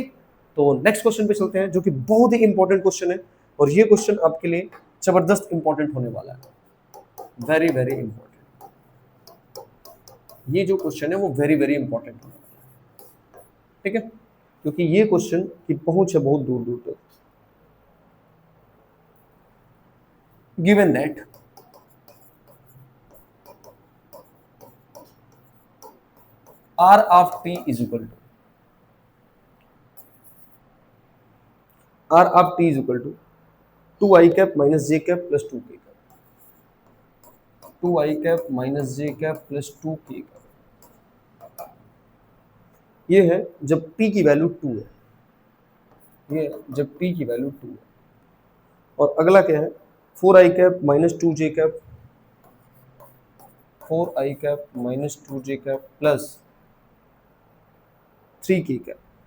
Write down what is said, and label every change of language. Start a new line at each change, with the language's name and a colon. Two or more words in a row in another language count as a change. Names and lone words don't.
Hindi: तो
English: next question
Hindi: पे चलते हैं, जो कि बहुत ही
English: important question
Hindi: है, और ये क्वेश्चन आपके लिए जबरदस्त इंपॉर्टेंट होने वाला है,
English: very very important.
Hindi: ये जो क्वेश्चन है वो
English: very very important
Hindi: होने वाला है, ठीक है, क्योंकि ये क्वेश्चन की पहुंच है बहुत दूर दूर तक।
English: given that r of t is equal to r of t is equal to 2i cap minus j cap plus 2k cap 2i cap minus j cap plus 2k cap।
Hindi: ये है जब p की वैल्यू 2 है, ये जब p की वैल्यू 2 है। और अगला क्या है
English: 4i cap minus 2j cap 4i cap minus 2j cap plus 3k cap.